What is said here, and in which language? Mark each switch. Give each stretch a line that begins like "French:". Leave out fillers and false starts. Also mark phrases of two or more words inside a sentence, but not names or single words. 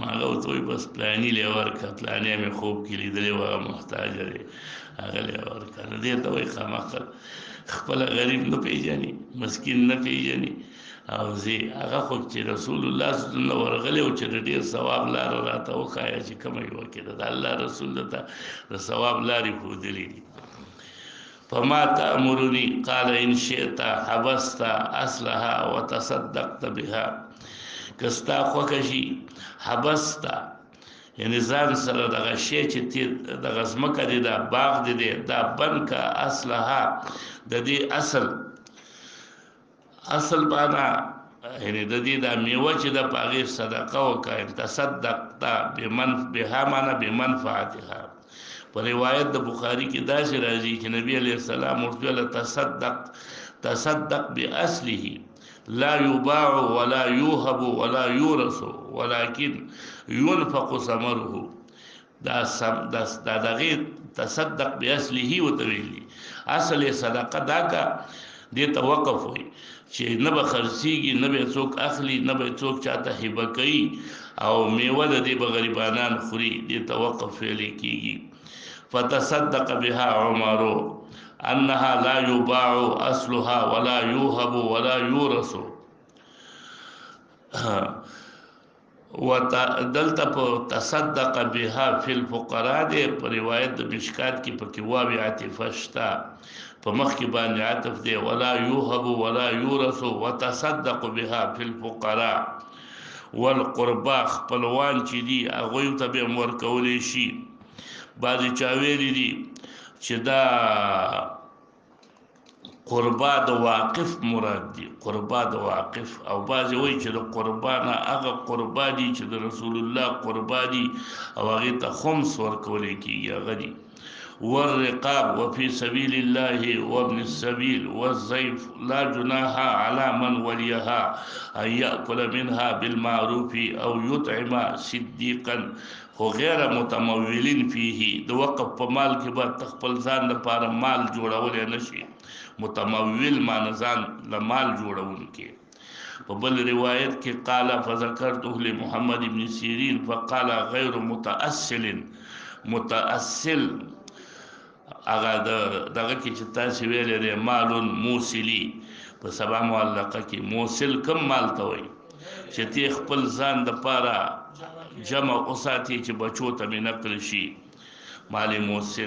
Pashto: هغه ورته وایي بس پلاني لی ورکه پلانې مې خوب کې لیدلی و هغه محتاجه دی هغه لی ورکه. نو دې ته وایي خامخا خپله غریب نه پېژني مسکین نه پېژني او زی هغه خو چې
Arabic: رسول الله صلی الله علیه وسلم
Pashto: ورغلی او چې د ډېر ثواب لاره راته وښایه چې کومه یوه کې ده د الله رسول درته د ثواب لارې ښودلي دي.
Arabic: فما تأمرني قال إن شئت حبست أصلها وتصدقت بها.
Pashto: کستا خوښه شي حبسته یعنی ځان سره دغه شی چې دغه ځمکه دی دا باغ دی دا بند که اصلها د دې اصل باندې یعنی د دې دا میوه چې د په هغې صدقه وکړه.
Arabic: تصدقت بها معنی بمنفعتها.
Pashto: په روایت د بخاري کې داسې راځي چې نبی
Arabic: علیه السلام
Pashto: ورته ویل
Arabic: تصدق باصله لا يباع ولا يوهب ولا يورث ولكن ينفق ثمره.
Pashto: دا دغه
Arabic: تصدق باصله
Pashto: وتویلی اصل صدقه دا کا دې ته وقف وي چې نه به خرڅیږي نه به څوک اخلي نه به څوک چاته هبه کوي او میوه د دې به غریبانان خوري. دې ته وقف ویل کېږي.
Arabic: فتصدق بها عمر انها لا يباع اصلها ولا يوهب ولا يورث.
Pashto: ودلته په
Arabic: تصدق بها فی الفقراء
Pashto: دی په روایت د مشکات کې پکې واو عاطفه شته په مخ کې باندې عاطف دی
Arabic: ولا يوهب ولا يورث وتصدق بها فی الفقراء والقربا.
Pashto: خپلوان چې دي هغوی ته به ورکولی شي. بعضې چا ویلي دي چې دا قربا د واقف مراد دي قربا د واقف او بعضې وایي چې د قربا نه هغه قربا دي چې د رسول الله قربا دي او هغې ته خمس ورکولی کېږي هغه دي.
Arabic: والرقاب وفي سبيل الله وابن السبيل والضيف لا جناح على من وليها أن يأكل منها بالمعروف أو يطعم صديقا خو غیر متمولین فيه.
Pashto: د وقف په مال کې به تخپل ځان لپاره مال جوړولی نشي. متمول معنی ځان له مال جوړونکی. په بل روایت کې
Arabic: قال فذكرته لمحمد بن سیرین فقال غیر متأصل
Pashto: هغه دغه کې چې تاسو ویلې دی مال موصلی په سبا معلقه کې موصل کم مال ته وایي چې تی خپل ځان لپاره جمع اوساتي چې بچو ته مې نقل شي مال موصل.